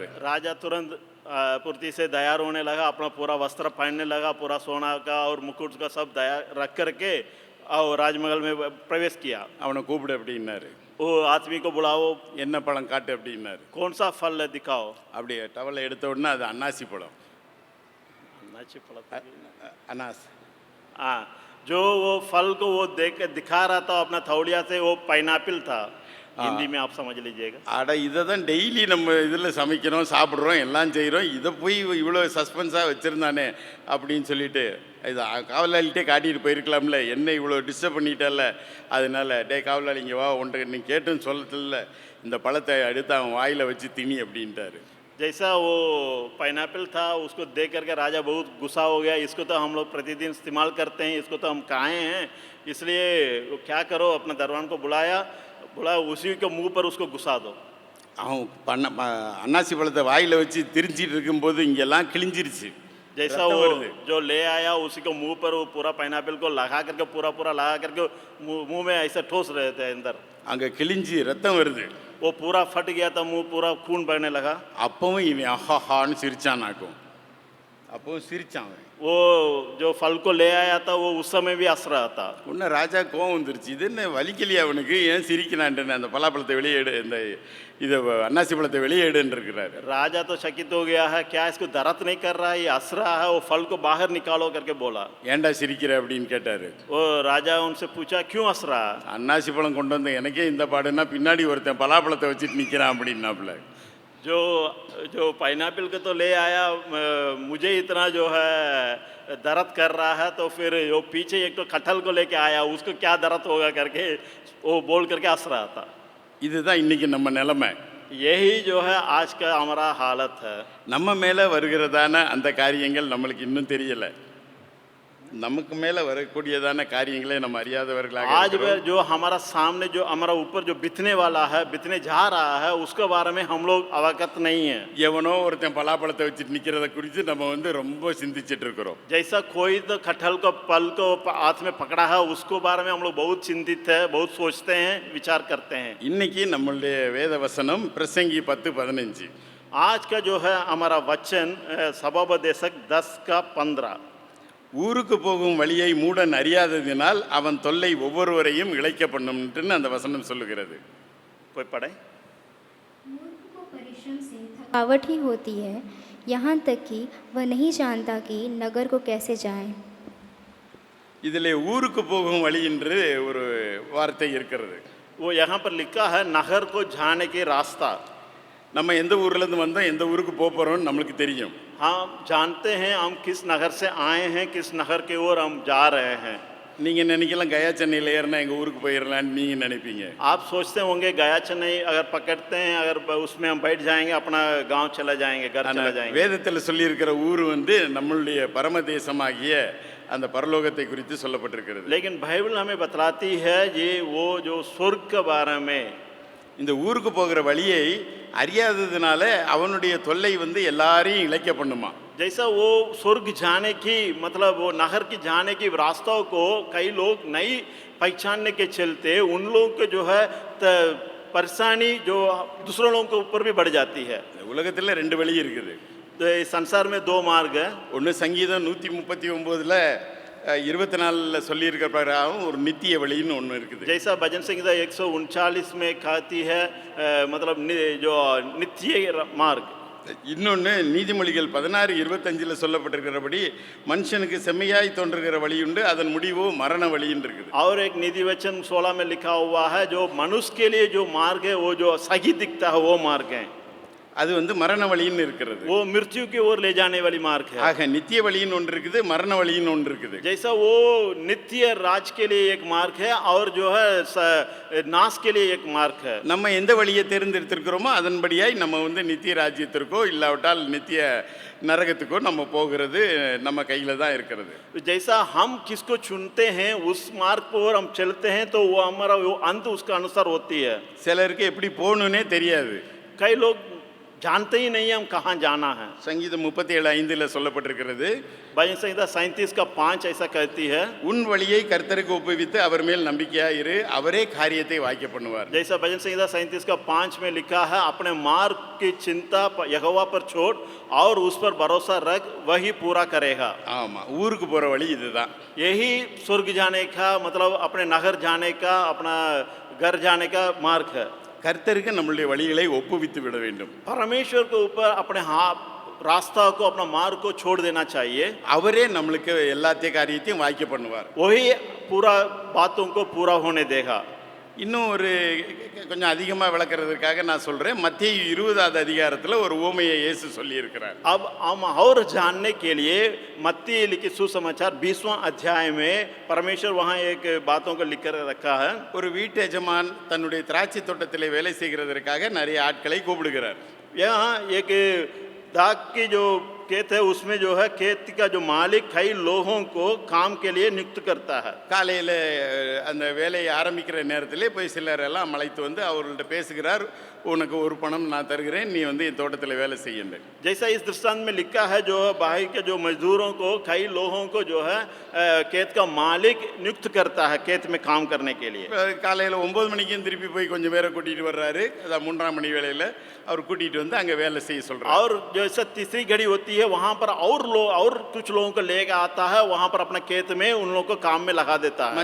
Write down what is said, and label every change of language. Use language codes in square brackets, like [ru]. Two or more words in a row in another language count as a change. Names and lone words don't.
[hi] राजा तुरंत पूर्ति से तैयार होने लगा, अपना पूरा वस्त्र पहनने लगा, पूरा सोना का और मुकुट का सब तैयार रख करके और राजमहल में प्रवेश किया। [ta] அவனை கூப்பிடு அப்படின்னாரு. [hi] वो आदमी को बुलाओ, [ta] என்ன பழம் காட்டு அப்படின்னாரு. [hi] कौन सा फल है दिखाओ। [ta] அப்படியே டவலை எடுத்த உடனே அது அன்னாசி பழம். [hi] अनास। हाँ, जो वो फल को वो देख दिखा रहा था अपना थौड़िया से, वो पाइनएप्पल था। हिंदी में आप समझ लीजिएगा। [ta] அட இதை தான் டெய்லி நம்ம இதில் சமைக்கிறோம், சாப்பிட்றோம், எல்லாம் செய்கிறோம், இதை போய் இவ்வளோ சஸ்பென்ஸாக வச்சுருந்தானே அப்படின்னு சொல்லிட்டு இது காவலாளிகிட்டே காட்டிட்டு போயிருக்கலாம்ல, என்ன இவ்வளோ டிஸ்டர்ப் பண்ணிட்டல. அதனால டே காவலாளி இங்கே வா, ஒன்றை நீ கேட்டுன்னு சொல்லல, இந்த பழத்தை எடுத்து அவன் வாயில் வச்சு திணி அப்படின்ட்டாரு. [hi] जैसा वो पाइनएप्पल था उसको देख करके राजा बहुत गुस्सा हो गया, इसको तो हम लोग प्रतिदिन इस्तेमाल करते हैं, इसको तो हम खाए हैं, इसलिए वो क्या करो, अपने दरबान को बुलाया, उसी के मुंह पर उसको घुसा दो। [ta] அவன் அன்னாசி பழத்தை வாயில் வச்சு திரிஞ்சிட்டு இருக்கும்போது இங்கெல்லாம் கிழிஞ்சிருச்சு. [hi] जैसा वो जो ले आया उसी को मुंह पर वो पूरा पाइनएप्पल को लगा करके पूरा लगा करके मुंह में ऐसा ठोस रहे थे अंदर, [ta] அங்கே கிழிஞ்சி ரத்தம் வருது. [hi] वो पूरा फट गया था, मुंह पूरा खून बहने लगा। [ta] அப்பவும் இவன் அஹான்னு சிரிச்சானாக்கும், அப்பவும் சிரிச்சான். [hi] वो जो फल को ले आया था वो उस समय भी हंस रहा था। [ta] உன்ன ராஜா கோவம் வந்துருச்சு, இது என்ன வலிக்கலையா அவனுக்கு, ஏன் சிரிக்கிறான்ட்டு அந்த பலாப்பழத்தை வெளியேடு, இந்த இதை அன்னாசி பழத்தை வெளியேடுன்னு இருக்கிறாரு. [hi] राजा तो चकित हो गया है, क्या इसको दर्द नहीं कर रहा है, ये हंस रहा है, वो फल को बाहर निकालो करके बोला। [ta] ஏன்டா சிரிக்கிற அப்படின்னு கேட்டாரு. [hi] वो राजा उनसे पूछा, क्यों हंस रहा है। [ta] அன்னாசி பழம் கொண்டு வந்த எனக்கே இந்த பாடுன்னா பின்னாடி ஒருத்தன் பலாப்பழத்தை வச்சுட்டு நிற்கிறான் அப்படின்னாப்புல. [hi] जो जो पाइनएप्पल को तो ले आया, मुझे इतना जो है दर्द कर रहा है, तो फिर वो पीछे एक तो कटहल को लेके आया, उसको क्या दर्द होगा करके वो बोल करके हंस रहा था। [ta] இதுதான் இன்னைக்கு நம்ம நிலைமை. [hi] यही जो है आज का हमारा हालत है। [ta] நம்ம மேலே வருகிறதான அந்த காரியங்கள் நம்மளுக்கு இன்னும் தெரியல. நமக்கு மேலே வரக்கூடியதான காரியங்களே நம்ம அறியாதவர்களாக आज இருக்கிறோம். [hi] वह जो हमारा सामने जो हमारा ऊपर जो बितने वाला है, बितने जा रहा है, उसके बारे में हम लोग अवगत नहीं है। [ta] எவனோ ஒருத்தன் பலாப்பழத்தை வச்சுட்டு நிற்கிறத குறித்து நம்ம ரொம்ப சிந்திச்சிட்டு இருக்கிறோம். [hi] जैसा कोई तो कटहल को पल को हाथ में पकड़ा है, उसको बारे में हम लोग बहुत चिंतित है, बहुत सोचते हैं, विचार करते हैं। [ta] இன்னைக்கு நம்மளுடைய வேத வசனம் பிரசங்கி 10:15. [hi] आज का जो है हमारा वचन सभापदेशक 10:15। [ta] ஊருக்கு போகும் வழியை மூடன் அறியாததினால் அவன் தொல்லை ஒவ்வொருவரையும் இழைக்க பண்ணும்னு அந்த வசனம் சொல்லுகிறது. [hi] कोई पढ़े? मूर्ख को परिश्रम से थकावट ही होती है, यहाँ तक कि वह नहीं जानता कि नगर को कैसे जाएं। [ta] இதில் ஊருக்கு போகும் வழி என்று ஒரு வார்த்தை இருக்கிறது. [hi] वो यहाँ पर लिखा है नगर को जाने के रास्ता। [ta] நம்ம எந்த ஊர்லேருந்து வந்தோம், எந்த ஊருக்கு போக போகிறோம்னு நம்மளுக்கு தெரியும். [hi] हम जानते हैं हम किस नगर से आए हैं, किस नगर की ओर हम जा रहे हैं। [ta] நீங்கள் நினைக்கலாம் கயா சென்னையில் ஏறினா எங்கள் ஊருக்கு போயிடலான்னு நீங்கள் நினைப்பீங்க. [hi] आप सोचते होंगे गया चेन्नई अगर पकड़ते हैं, अगर उसमें हम बैठ जाएंगे, अपना गांव चला जाएंगे, घर चला जाएंगे। [ta] வேதத்தில் சொல்லியிருக்கிற ஊர் நம்மளுடைய பரமதேசமாகிய அந்த பரலோகத்தை குறித்து சொல்லப்பட்டிருக்கிறது. [hi] लेकिन बाइबल हमें बतलाती है ये वो जो स्वर्ग के बारे में। [ta] இந்த ஊருக்கு போகிற வழியை அறியாததுனால அவனுடைய தொல்லை எல்லாரையும் இழைக்க பண்ணுமா. [hi] जैसा वो स्वर्ग जाने की मतलब वो नहर की जाने की रास्तों को कई लोग नहीं पहचानने के चलते उन लोगों को जो है परेशानी जो दूसरों लोगों के ऊपर भी बढ़ जाती है। [ta] உலகத்தில் 2 வழி இருக்குது. [hi] तो इस संसार में 2 मार्ग है। [ta] ஒன்று சங்கீதம் 139 24 சொல்லியிருக்கிற பிரகாரம் ஒரு நித்திய வழின்னு ஒன்று இருக்குது. [hi] जैसा भजन संहिता 139 में कहती है मतलब जो नित्य मार्ग। [ta] இன்னொன்று நீதிமொழிகள் 16:25 சொல்லப்பட்டிருக்கிறபடி மனுஷனுக்கு செம்மையாய் தோன்றுகிற வழி உண்டு, அதன் முடிவோ மரண வழின்னு இருக்குது. [hi] और एक निधि वचन 16 में लिखा हुआ है जो मनुष्य के लिए जो मार्ग है वो जो सही दिखता है वो मार्ग है, [ta] அது மரண வழின்னு இருக்கிறது. [hi] वो मृत्यु की ओर ले जाने वाली मार्ग है। [ta] ஆக நித்திய வழின்னு ஒன்று இருக்குது, மரண வழின்னு ஒன்று இருக்குது. [hi] जैसा वो नित्य राज के लिए एक मार्ग है और जो है नाश के लिए एक मार्ग है। [ta] நம்ம எந்த வழியை தேர்ந்தெடுத்திருக்கிறோமோ அதன்படியாய் நம்ம நித்திய ராஜ்யத்திற்கோ இல்லாவிட்டால் நித்திய நரகத்துக்கோ நம்ம போகிறது நம்ம கையில தான் இருக்கிறது. [hi] जैसा हम किसको चुनते हैं उस मार्ग पर हम चलते हैं तो वो हमारा वो अंत उसका अनुसार होती है। [ta] சிலருக்கு எப்படி போகணுன்னே தெரியாது. [hi] कई लोग जानते ही नहीं हम कहाँ जाना है। [ta] சங்கீதம் 37:5 சொல்லப்பட்டிருக்கிறது, [hi] भजन संहिता 37:5 ऐसा कहती है, [ta] உன் வழியை கர்த்தருக்கு ஒப்புவித்து அவர் மேல் நம்பிக்கையாக இரு, அவரே காரியத்தை வாய்க்க பண்ணுவார். [hi] जैसा भजन संहिता 37:5 में लिखा है अपने मार्ग की चिंता यहोवा पर छोड़ और उस पर भरोसा रख, वही पूरा करेगा। [ta] ஆமா, ஊருக்கு போற வழி இதுதான். [hi] यही स्वर्ग जाने का मतलब अपने नगर जाने का, अपना घर जाने का मार्ग है। [ta] கர்த்தருக்கு நம்மளுடைய வழிகளை ஒப்புவித்து விட வேண்டும். [hi] परमेश्वर के ऊपर अपने रास्ता को अपना मार्ग को छोड़ देना चाहिए। [ta] அவரே நம்மளுக்கு எல்லாத்தையும் காரியத்தையும் வாய்க்க பண்ணுவார். [hi] वही पूरा बातों को पूरा होने देगा। [ta] இன்னும் ஒரு கொஞ்சம் அதிகமாக விளக்குறதுக்காக நான் சொல்கிறேன். மத்தேயு 20வது அதிகாரத்தில் ஒரு உவமையை இயேசு சொல்லியிருக்கிறார். [hi] अब हम और जानने के लिए मत्ती लिखित सुसमाचार 20वां अध्याय में परमेश्वर वहाँ एक बातों को लिख कर रखा है। [ta] ஒரு வீட்டு எஜமான் தன்னுடைய திராட்சை தோட்டத்தில் வேலை செய்கிறதற்காக நிறைய ஆட்களை கூப்பிடுகிறார். [hi] यहाँ एक दाग की जो खेत है उसमें जो है खेत का जो मालिक कई लोगों को काम के लिए नियुक्त करता है। [ta] காலையில் அந்த வேலையை ஆரம்பிக்கிற நேரத்திலே போய் சிலர் எல்லாம் அழைத்து அவர்கள்ட்ட பேசுகிறார், உனக்கு ஒரு பணம் நான் தருகிறேன், நீ என் தோட்டத்தில் வேலை செய்யுங்க. [hi] जैसा इस दृष्टांत में लिखा है जो भाई के जो मजदूरों को कई लोगों को जो है खेत का मालिक नियुक्त करता है खेत में काम करने के लिए। [ta] காலையில் 9 மணிக்கும் திருப்பி போய் கொஞ்சம் பேரை கூட்டிகிட்டு வர்றாரு. அதான் 3ஆம் மணி வேலையில் அவர் கூட்டிகிட்டு அங்கே வேலை செய்ய சொல்கிறார். [hi] और जैसा तीसरी घड़ी होती है वहाँ पर और कुछ लोगों को लेकर आता है, वहाँ पर अपने खेत में उन लोगों को काम में लगा देता है।